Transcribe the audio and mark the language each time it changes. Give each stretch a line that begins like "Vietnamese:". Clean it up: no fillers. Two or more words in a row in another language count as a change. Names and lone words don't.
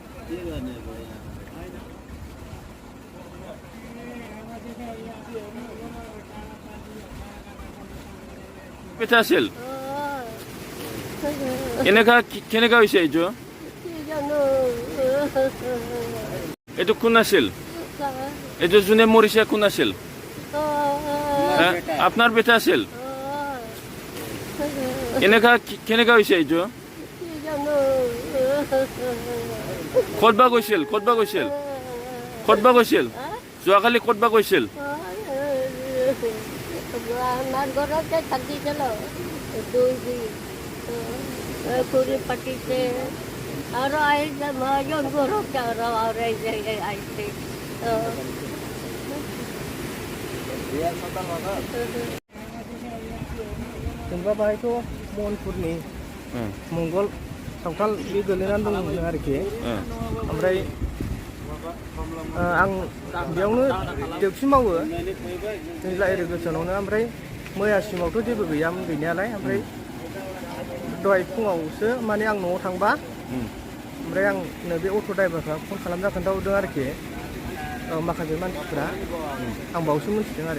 Assamese: বেটা আছিল কেনেকা হৈছে এইটো এইটো কোন আছিল এইটো যোনে মৰিছে কোন আছিল আপোনাৰ বেটা আছিল কেনেকা হৈছে এইটো ক'তবা গৈছিল যোৱাকালি ক'তবা গৈছিল
Bangla: আমার ঘরতে থাকিছিল দুই দিন পুরি পাটিতে আর আইসে মহাজন ঘরতে আর আইসে
Bodo: जेनेबा बाहायथ' महनपुरनि मंगल सावथाल बे गोलैनानै दंमोन आरोखि ओमफ्राय आं बेयावनो डिउटि मावो दैज्ला इरिगेसनावनो ओमफ्राय मैयासिमावथ' जेबो गैयामोन गैनायालाय ओमफ्राय दहाय फुङावसो माने आं न'आव थांबा ओमफ्राय आं नैबे अट' ड्राइभारफ्रा फन खालामना खोन्थाहरदों आरोखि माखासे मानसिफ्रा आं बावसो मिथिदों आरो